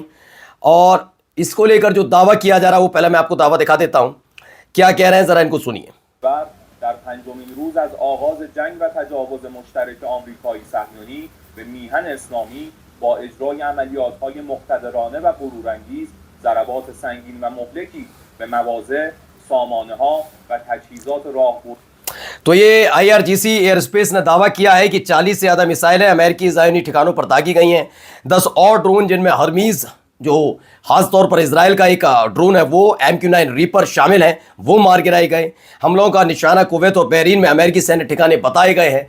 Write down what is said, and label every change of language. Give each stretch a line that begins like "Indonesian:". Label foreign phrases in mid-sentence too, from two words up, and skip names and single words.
Hindi: और इसको लेकर जो दावा किया जा रहा है वो पहले मैं आपको दावा दिखा देता हूं, क्या कह रहे हैं जरा इनको सुनिए।
Persian: در پنجمین روز از آغاز جنگ و تجاوز مشترک آمریکایی صهیونی به میهن اسلامی با اجرای عملیات‌های مقتدرانه و غرورانگیز ضربات سنگین و مهلکی به مواضع، سامانه‌ها و تجهیزات راهبردی
Hindi: तो ये आईआरजीसी
English: air space
Hindi: ने दावा किया है कि 40 से ज्यादा मिसाइलें अमेरिकी ज़ायोनी ठिकानों पर दागी गई हैं। 10 और ड्रोन, जिनमें हर्मीज जो खास तौर पर इजराइल का एक ड्रोन है वो MQ-9 रीपर शामिल है, वो मार गिराए गए। हमलों का निशाना कुवैत और बहरीन में अमेरिकी सैन्य ठिकाने बताए गए हैं।